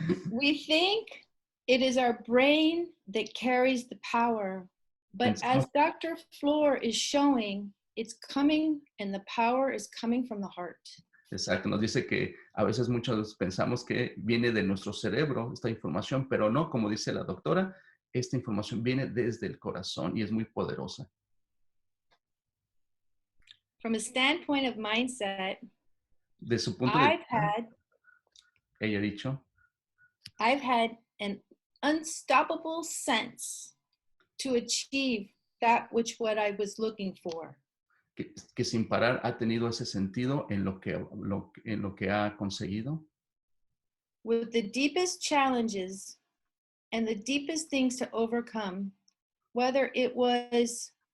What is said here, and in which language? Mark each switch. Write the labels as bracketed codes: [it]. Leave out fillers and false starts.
[en] We think it is our brain that carries the power, but as Dr. Floor is showing, it's coming and the power is coming from the heart. [es] Exacto, nos dice que a veces muchos pensamos que viene de nuestro cerebro esta información, pero no, como dice la doctora, esta información viene desde el corazón y es muy poderosa. [en] From a standpoint of mindset, [es] de su punto de vista, ella ha dicho, [en] I've had an unstoppable sense to achieve that which what I was looking for. [es] Que sin parar ha tenido ese sentido en lo que ha conseguido. [en] With the deepest challenges and the deepest things to overcome, whether it was